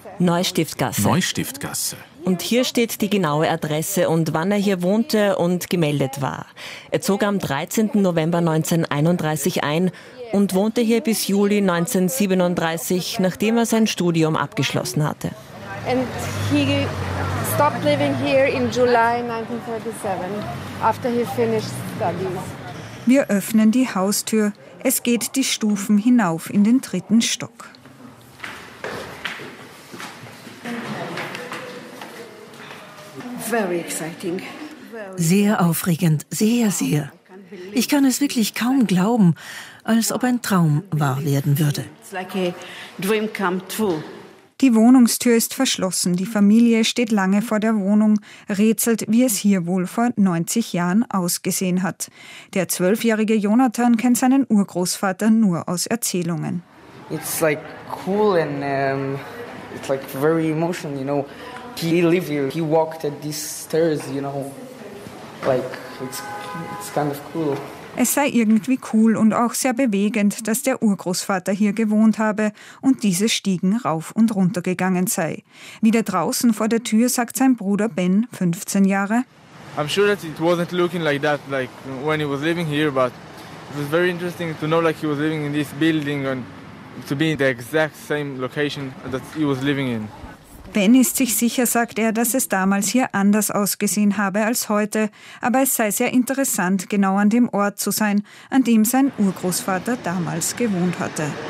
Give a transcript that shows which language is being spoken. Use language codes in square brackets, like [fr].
[de] Neustiftgasse. Neustiftgasse. Und hier steht die genaue Adresse und wann er hier wohnte und gemeldet war. Er zog am 13. November 1931 ein und wohnte hier bis Juli 1937, nachdem er sein Studium abgeschlossen hatte. [en] And he stopped living here in July 1937, after he finished studies. [de] Wir öffnen die Haustür. Es geht die Stufen hinauf in den 3. Stock. [en] Very exciting. [de] Sehr aufregend, sehr, sehr. Ich kann es wirklich kaum glauben, als ob ein Traum wahr werden würde. [en] It's like a dream come true. [de] Die Wohnungstür ist verschlossen. Die Familie steht lange vor der Wohnung, rätselt, wie es hier wohl vor 90 Jahren ausgesehen hat. Der 12-jährige Jonathan kennt seinen Urgroßvater nur aus Erzählungen. [en] It's like cool and it's like very emotional, you know. He lived here. He walked at these stairs, you know. Like it's kind of cool. [de] Es sei irgendwie cool und auch sehr bewegend, dass der Urgroßvater hier gewohnt habe und diese Stiegen rauf und runter gegangen sei. Wieder draußen vor der Tür sagt sein Bruder Ben, 15 Jahre. [en] I'm sure that it wasn't looking like that, like when he was living here, but it was very interesting to know, like he was living in this building and to be in the exact same location that he was living in. [de] Ben ist sich sicher, sagt er, dass es damals hier anders ausgesehen habe als heute. Aber es sei sehr interessant, genau an dem Ort zu sein, an dem sein Urgroßvater damals gewohnt hatte.